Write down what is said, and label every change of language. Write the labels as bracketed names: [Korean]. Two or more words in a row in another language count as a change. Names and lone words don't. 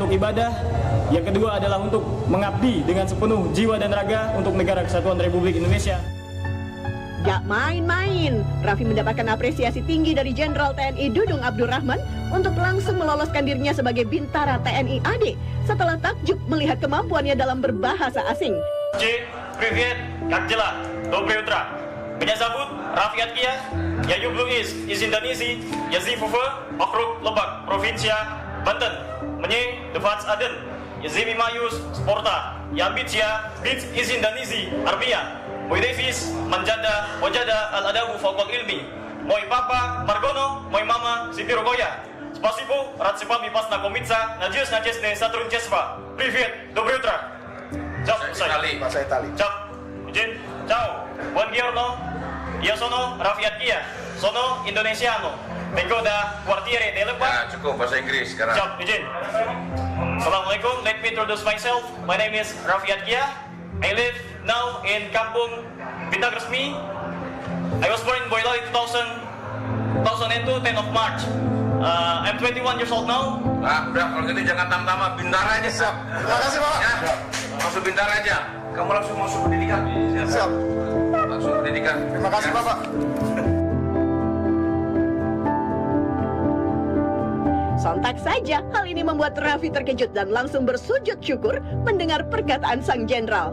[Indonesian] Utamanya untuk ibadah, Yang kedua adalah untuk mengabdi dengan sepenuh jiwa dan raga untuk Negara Kesatuan Republik Indonesia. Gak main-main, Raffi mendapatkan apresiasi tinggi dari Jenderal TNI Dudung Abdurrahman untuk langsung meloloskan dirinya sebagai Bintara TNI AD setelah takjub melihat kemampuannya dalam berbahasa asing. [Russian] Привет, как дела? Доброе утро. Меня зовут Raffi Adkia. Я люблю из Индонезии. Я живу в округ Lebak, провинция Banten. Мне 21. Я занимаюсь спортом. Я амбиция быть из Индонезии, Армия. Мой девиз [Arabic] من جد وجد الأدب فوق العلم. Мой папа Маргоно, мой мама Сибирогоя. Спасибо, рад с вами познакомиться. Надеюсь на честное сотрудничество. Привет, доброе утро. [Indonesian] Bahasa Itali. [Italian] Ciao, izin, ciao, buongiorno. Io sono Raffi Adkia, sono indonesiano. Vengo da quartiere [Indonesian] Ya, Lebak. cukup bahasa Inggris sekarang. [Italian] Ciao, izin. [English] Assalamualaikum, let me introduce myself. My name is Raffi Adkia. I live now in Kampung Bintang Resmi. I was born in Boyolali 2002, 10 of March. I'm 21 years old now. [Indonesian] Udah kalau gitu jangan tam-tama, Bintara aja. Siap. Terima kasih, Pak. Ya, masuk Bintara aja. Kamu langsung masuk pendidikan. Siap. Langsung pendidikan. Terima kasih, Bapak. Sontak saja, hal ini membuat Raffi terkejut dan langsung bersujud syukur mendengar perkataan sang jenderal.